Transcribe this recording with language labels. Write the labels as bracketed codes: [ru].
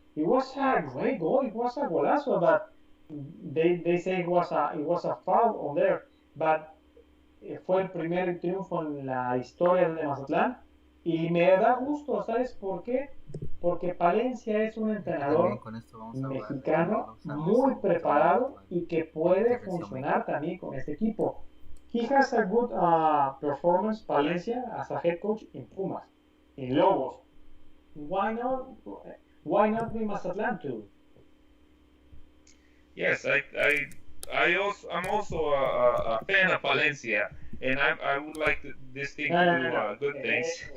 [en] It was a great goal. It was a golazo, but they say it was a foul on there. [es] But fue el primer triunfo en la historia de Mazatlán y me da gusto, ¿sabes por qué? Porque Palencia es un entrenador mexicano muy preparado y que puede funcionar también con este equipo. [en] He has a good performance, Palencia, as a head coach in Pumas, in Lobos. Why not? Why not be Mazatlán too? Yes, I'm also a fan of Palencia, and I would like this team to do good things.